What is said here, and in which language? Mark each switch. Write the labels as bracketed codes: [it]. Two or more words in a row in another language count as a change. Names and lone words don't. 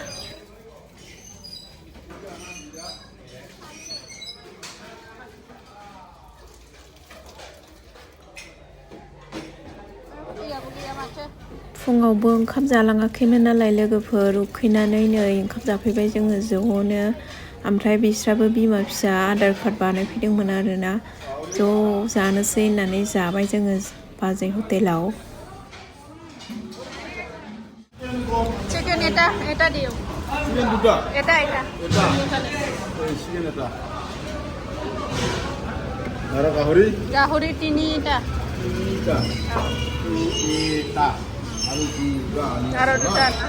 [brx] फुङावबो ओंखाम जालाङाखैमोन नालाय लोगोफोर उखैनानै नै ओंखाम जाफैबाय जोङो ज'नो ओमफ्राय बिस्राबो बिमा फिसा आधार कार्ड बानायफैदोंमोन आरोना ज' जानोसै होननानै जाबाय जोङो बाजै हटेलाव [bn] चिकेन এটা দিও চিকেন দুটো এটা চিকেন এটা আর [as] গাহৰি তিনিটা আৰু দুটা